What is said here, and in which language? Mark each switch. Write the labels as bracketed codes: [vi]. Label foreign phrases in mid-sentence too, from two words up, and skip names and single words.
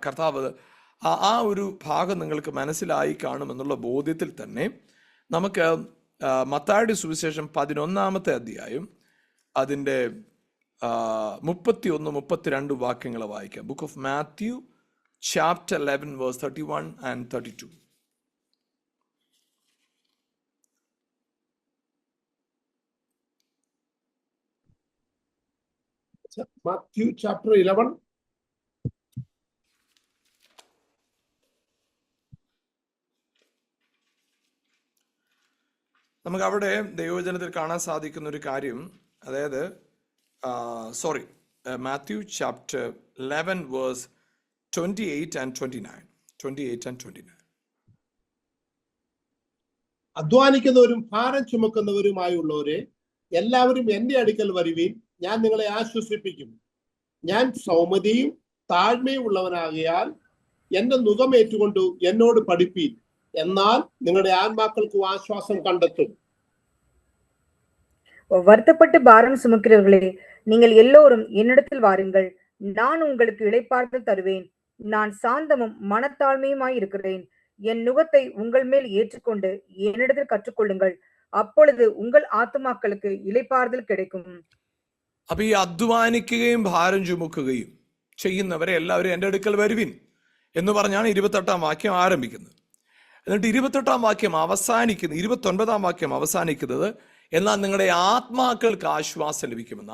[ml] കർത്താവ് ആ ഒരു ഭാഗം നിങ്ങൾക്ക് മനസ്സിലായി കാണുമെന്നുള്ള ബോധ്യത്തിൽ തന്നെ നമുക്ക് മത്തായിയുടെ സുവിശേഷം 11-ാമത്തെ അധ്യായം അതിൻ്റെ 31-32 വാക്യങ്ങൾ വായിക്കാം. [en] book of Matthew chapter 11 verse 31 and 32. Matthew chapter 11. [ml] നമുക്ക് അവിടെ ദൈവവചനത്തിൽ കാണാൻ സാധിക്കുന്ന ഒരു കാര്യം, അതായത് [en] Matthew chapter 11 verse 28 and 29. [ml] അധ്വാനിക്കുന്നവരും ഭാരം ചുമക്കുന്നവരുമായുള്ളവരെ എല്ലാവരും എന്റെ അടുക്കൽ വരുവീൻ, ഞാൻ നിങ്ങളെ ആശ്വസിപ്പിക്കും. ഞാൻ സൗമ്യതയും താഴ്മയും ഉള്ളവനാകയാൽ എന്റെ നുകമേറ്റുകൊണ്ട് എന്നോട് പഠിപ്പീൻ, എന്നാൽ നിങ്ങളുടെ ആത്മാക്കൾക്ക് ആശ്വാസം കണ്ടെത്തും. [ta] வருத்தப்பட்டு பாரம் சுமக்கிறவர்களே, நீங்கள் எல்லோரும் என்னிடத்தில் வாருங்கள், நான் உங்களுக்கு இளைப்பாறுதல் தருவேன். நான் சாந்தமும் மனத்தாழ்மையுமாய் இருக்கிறேன். என் நுகத்தை உங்கள் மேல் ஏற்றுக்கொண்டு என்னிடத்தில் கற்றுக்கொள்ளுங்கள், அப்பொழுது உங்கள் [ml] ആത്മാക്കൾക്ക് ഇളപ്പാറുതൽ [ta] கிடைக்கும். [ml] അപ്പൊ ഈ അധ്വാനിക്കുകയും ഭാരം ചുമക്കുകയും ചെയ്യുന്നവരെ എല്ലാവരും എൻ്റെ അടുക്കൽ വരുവിൻ എന്ന് പറഞ്ഞാണ് 28-ാം വാക്യം ആരംഭിക്കുന്നത്. എന്നിട്ട് 28-ാം വാക്യം അവസാനിക്കുന്നത്, 29-ാം വാക്യം അവസാനിക്കുന്നത്, എന്നാൽ നിങ്ങളുടെ ആത്മാക്കൾക്ക് ആശ്വാസം ലഭിക്കുമെന്ന്.